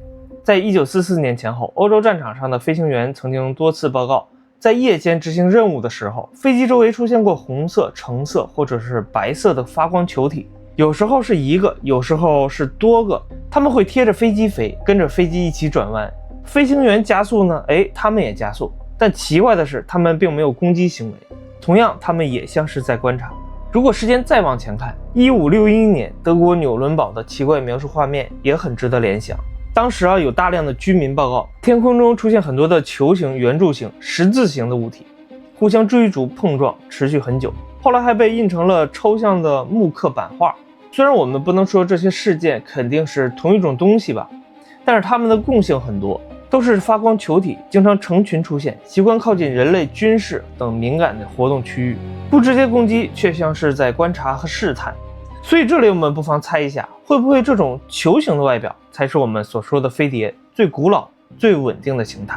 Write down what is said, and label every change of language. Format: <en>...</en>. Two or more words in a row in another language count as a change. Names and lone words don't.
<zh>在1944年前後，歐洲戰場上的飛行員曾經多次報告，在夜間執行任務的時候，飛機周圍出現過紅色、橙色或者是白色的發光球體，有時候是一個，有時候是多個，他們會貼着飛機飛，跟着飛機一起轉彎。飛行員加速呢，他們也加速，但奇怪的是，他們並沒有攻擊行為，同樣，他們也像是在觀察。如果時間再往前看，1561年德國紐倫堡的奇怪描述畫面也很值得聯想。當時有大量的居民報告，天空中出現很多的球形、圓柱形、十字形的物體，互相追逐碰撞，持續很久。後來還被印成了抽象的木刻版畫。雖然我們不能說這些事件肯定是同一種東西吧，但是它們的共性很多，都是發光球體，經常成群出現，習慣靠近人類軍事等敏感的活動區域，不直接攻擊，卻像是在觀察和試探。所以這裡我們不妨猜一下，會不會這種球形的外表才是我們所說的飛碟最古老、最穩定的形態？</zh>